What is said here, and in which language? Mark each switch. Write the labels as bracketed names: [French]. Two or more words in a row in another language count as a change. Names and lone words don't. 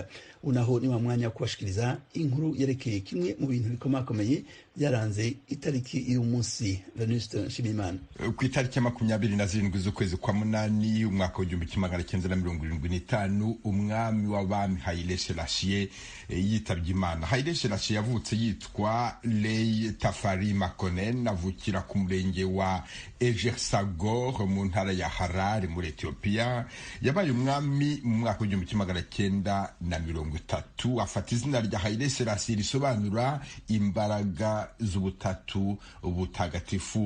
[Rundi] Unaho ni wa mwanya wo kubashikiriza inkuru yerekeye kimwe mu bintu bikomakomeye byaranze itariki y'uyu munsi. Venuste Nshimiyimana. Ku itariki ya 27 z'ukwezi kwa munani umwaka w'1975 umwami w'abami Haile Selassie yitabye Imana. Haile Selassie yavutse yitwa Lei Tafari Makonnen, avukira ku murenge wa Ejersagor mu ntara ya Harare muri Ethiopia. Yabaye umwami mu mwaka w'1930. Afata izina rya Haile Selassie risobanura imbaraga z'ubutatu butagatifu.